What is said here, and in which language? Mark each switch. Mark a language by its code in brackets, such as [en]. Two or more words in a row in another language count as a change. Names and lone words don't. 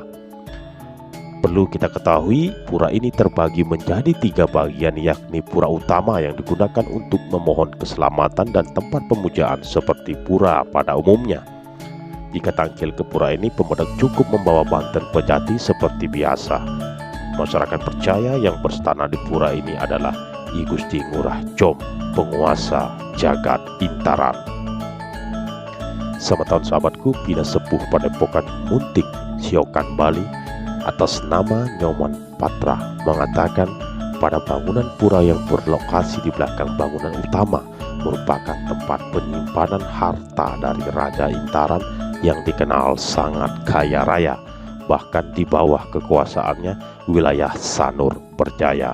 [id] Perlu kita ketahui, pura ini terbagi menjadi 3 bagian, yakni pura utama yang digunakan untuk memohon keselamatan dan tempat pemujaan seperti pura pada umumnya. Jika tangkil ke pura ini, pemedak cukup membawa banten pejati seperti biasa. Masyarakat percaya yang berstana di pura ini adalah I Gusti Ngurah Jom, penguasa jagat Intaran. Semeton sahabatku, Pina Sepuh Padepokan Muntik Siokan Bali atas nama Nyoman Patra mengatakan pada bangunan pura yang berlokasi di belakang bangunan utama merupakan tempat penyimpanan harta dari Raja Intaran yang dikenal sangat kaya raya. Bahkan di bawah kekuasaannya, wilayah Sanur berjaya.